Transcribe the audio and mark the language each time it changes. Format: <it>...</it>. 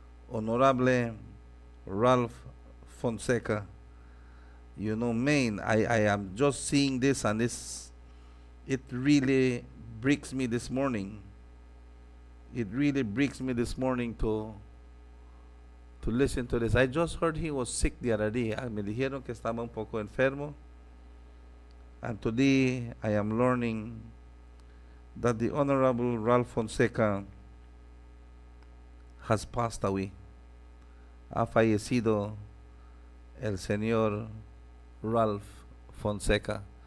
<en>Honorable Ralph Fonseca. You know, man, I am just seeing this, and it really breaks me this morning. It really breaks me this morning to listen to this. I just heard he was sick the other day.</en> <es>Me dijeron que estaba un poco enfermo.</es> <en>And today I am learning that the Honorable Ralph Fonseca has passed away.</en> <es>Ha fallecido el señor Ralph Fonseca.</es>